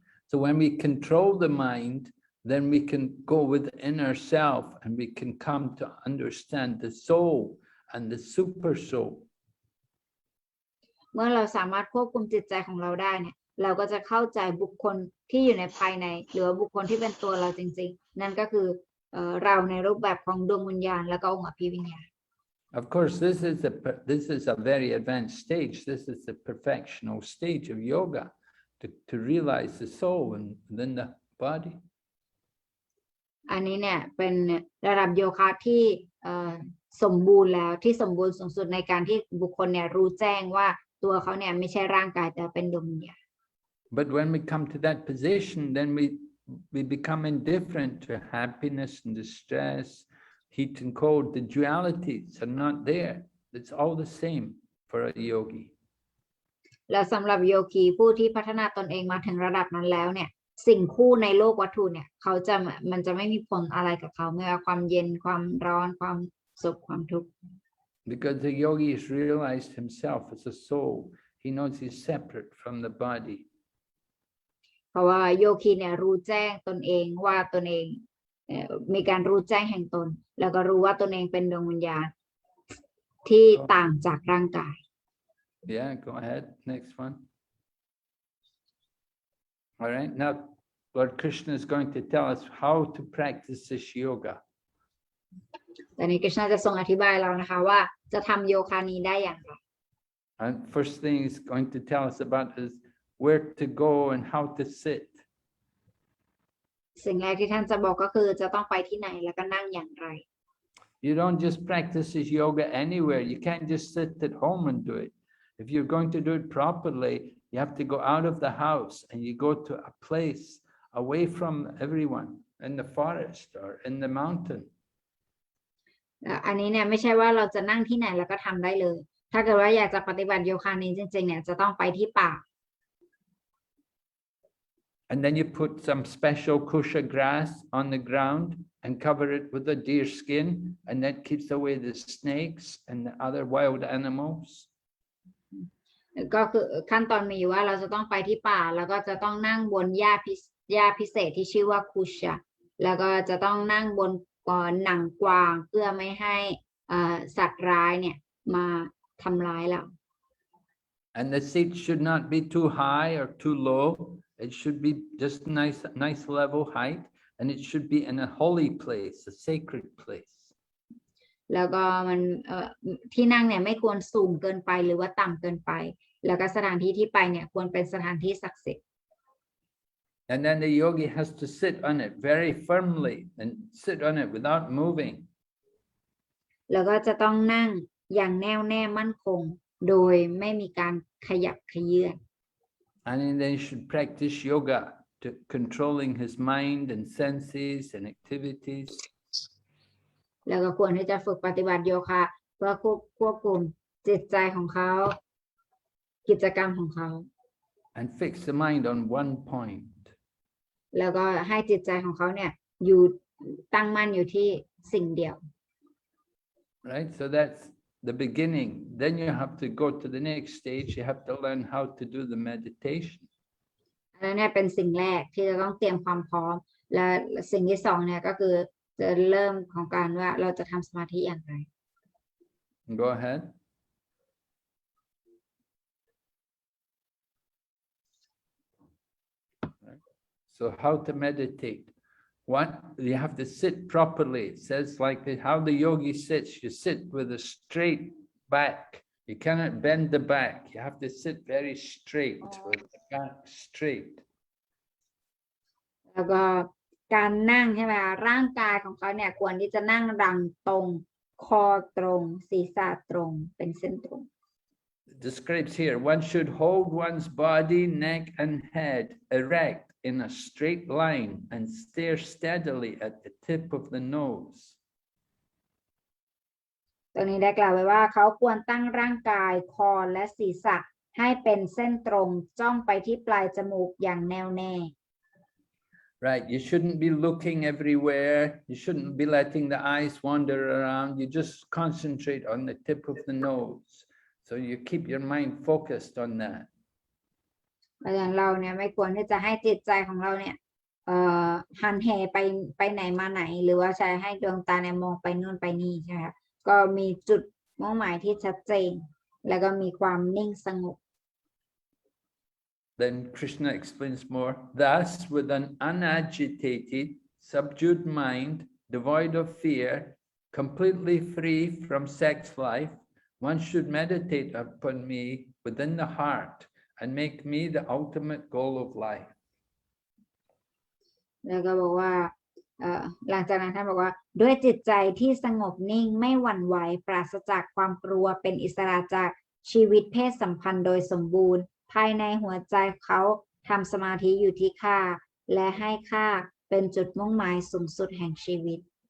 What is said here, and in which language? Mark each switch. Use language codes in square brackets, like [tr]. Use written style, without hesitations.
[en] So when we control the mind, then we can go within ourselves and we can come to understand the soul and the super soul. [th] เมื่อเราสามารถควบคุมจิตใจของเราได้เนี่ยเราก็จะเข้าใจบุคคลที่อยู่ในภายในหรือว่าบุคคลที่เป็นตัวเราจริงๆนั่นก็คือเราในรูปแบบของดวงวิญญาณและก็องค์อภิวิญญาณ [en] Of course, this is a very advanced stage. This is the perfectional stage of yoga to realize the soul and then the body. [th] อันนี้เนี่ยเป็นระดับโยคะที่สมบูรณ์แล้วที่สมบูรณ์สูงสุดในการที่บุคคลเนี่ยรู้แจ้งว่าตัวเขาเนี่ยไม่ใช่ร่างกายแต่เป็นดวงวิญญาณ [en] But when we come to that position, then we become indifferent to happiness and distress, heat and cold. The dualities are not there. It's all the same for a yogi. [th] และสำหรับโยคีผู้ที่พัฒนาตนเองมาถึงระดับนั้นแล้วเนี่ยสิ่งคู่ในโลกวัตถุเนี่ยมันจะไม่มีผลอะไรกับเขาไม่ว่าความเย็นความร้อนความสุขความทุกข์ [en] Because the yogi has realized himself as a soul. He knows he's separate from the body. [th] เพราะว่าโยคีเนี่ยรู้แจ้งตนเองว่าตนเองมีการรู้แจ้งแห่งตนแล้วก็รู้ว่าตนเองเป็นดวงวิญญาณที่ต่างจากร่างกาย [en] Yeah, go ahead. Next one. All right. Now, Lord Krishna is going to tell us how to practice this yoga. [th] ตอนนี้กฤษณะจะทรงอธิบายเรานะคะว่าจะทำโยคะนี้ได้อย่างไร [en] And first thing he's going to tell us about is where to go and how to sit. [th] สิ่งแรกที่ท่านจะบอกก็คือจะต้องไปที่ไหนแล้วก็นั่งอย่างไร [en] You don't just practice this yoga anywhere. You can't just sit at home and do it. If you're going to do it properly, you have to go out of the house and you go to a place away from everyone in the forest or in the mountain. [th] อันนี้เนี่ยไม่ใช่ว่าเราจะนั่งที่ไหนแล้วก็ทำได้เลยถ้าเกิดว่าอยากจะปฏิบัติโยคะนี้จริงๆเนี่ยจะต้องไปที่ป่า [en] And then you put some special kusha grass on the ground and cover it with a deer skin, and that keeps away the snakes and the other wild animals. [th] ก็คือขั้นตอนมีอยู่ว่าเราจะต้องไปที่ป่าแล้วก็จะต้องนั่งบนหญ้าพิเศษที่ชื่อว่าคุชะแล้วก็จะต้องนั่งบนหนังกวางเพื่อไม่ให้สัตว์ร้ายเนี่ยมาทำร้ายเรา [en] And the seat should not be too high or too low. It should be just nice level height, and it should be in a holy place, a sacred place. [th] แล้วก็มันที่นั่งเนี่ยไม่ควรสูงเกินไปหรือว่าต่ำเกินไปแล้วก็สถานที่ที่ไปเนี่ยควรเป็นสถานที่ศักดิ์สิทธิ์ [en] And then the yogi has to sit on it very firmly and sit on it without moving. [th] แล้วก็จะต้องนั่งอย่างแน่วแน่มั่นคงโดยไม่มีการขยับเขยื้อน [en] And then he should practice yoga to controlling his mind and senses and activities. [th] แล้วก็ควรที่จะฝึกปฏิบัติโยคะเพื่อควบคุมจิตใจของเขากิจกรรมของเขา [en] And fix the mind on one point. [th] แล้วก็ให้จิตใจของเขาเนี่ยอยู่ตั้งมั่นอยู่ที่สิ่งเดียว [en] Right? So that's the beginning. Then you have to go to the next stage. You have to learn how to do the meditation. [th] อันนั้นเนี่ยเป็นสิ่งแรกที่จะต้องเตรียมความพร้อมและสิ่งที่สองเนี่ยก็คือจะเริ่มของการว่าเราจะทำสมาธิอย่างไร [en] Go ahead. So how to meditate? What you have to sit properly. It says like how the yogi sits. You sit with a straight back. You cannot bend the back. You have to sit very straight with the back straight. [th] แล้วก็การนั่งใช่ไหมคะร่างกายของเขาเนี่ยควรที่จะนั่งดังตรงคอตรงศีรษะตรงเป็นเส้นตรง [en] It describes here, one should hold one's body, neck, and head erect in a straight line and stare steadily at the tip of the nose. [th] ตรงนี้ได้กล่าวไว้ว่าเขาควรตั้งร่างกายคอและศีรษะให้เป็นเส้นตรงจ้องไปที่ปลายจมูกอย่างแน่วแน่ [en] Right, you shouldn't be looking everywhere. You shouldn't be letting the eyes wander around. You just concentrate on the tip of the nose. So you keep your mind focused on that. [th] เพราะฉะนั้นเราเนี่ยไม่ควรที่จะให้จิตใจของเราเนี่ยหันเหไปไหนมาไหน หรือว่าใช้ให้ดวงตาเนี่ยมองไปนู่นไปนี่ใช่ไหมคะก็มีจุดมุ่งหมายที่ชัดเจน แล้วก็มีความนิ่งสงบ [en] Then Krishna explains more. Thus, with an unagitated, subdued mind, devoid of fear, completely free from sex life, one should meditate upon me within the heart and make me the ultimate goal of life. [th] แล้วก็บอกว่าหลังจากนั้นท่านบอกว่าด้วยจิตใจที่สงบนิ่งไม่หวั่นไหวปราศจากความกลัวเป็นอิสระจากชีวิตเพศสัมพันธ์โดยสมบูรณ์ภายในหัวใจเขาทำสมาธิอยู่ที่ข้าและให้ข้าเป็นจุดมุ่งหมายสูงสุดแห่งชีวิต